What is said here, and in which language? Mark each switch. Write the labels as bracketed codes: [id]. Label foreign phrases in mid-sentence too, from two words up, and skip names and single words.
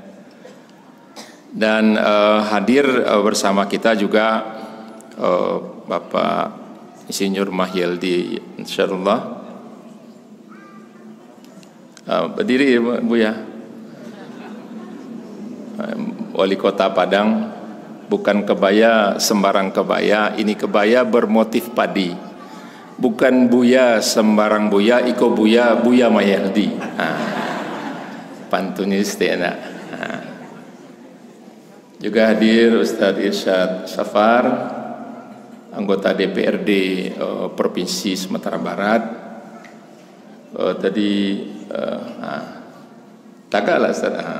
[id] Dan hadir bersama kita juga Bapak Insinyur Mahyildi, insyaallah. Berdiri Bu ya. Wali Kota Padang. Bukan kebaya sembarang kebaya, ini kebaya bermotif padi. Bukan buya sembarang buya, iko buya, Buya Mahyildi. Pantun istilah. Juga hadir Ustaz Irsyad Safar, anggota DPRD Provinsi Sumatera Barat. [min] Tadi tagaklah Ustaz.